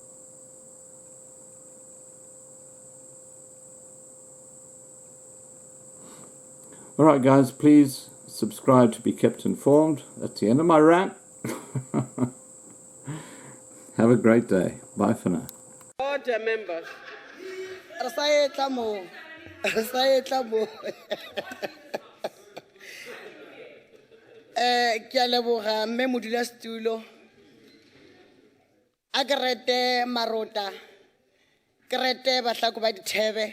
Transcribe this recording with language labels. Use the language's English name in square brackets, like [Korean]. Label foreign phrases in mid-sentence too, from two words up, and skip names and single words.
[English] Alright guys, please subscribe to be kept informed. That's the end of my rant. Have a great day. Bye for now. Order members. [Northern Sotho] Ke a leboga mme modulasetulo a ke rete marota Krete bahlako ba dithebe.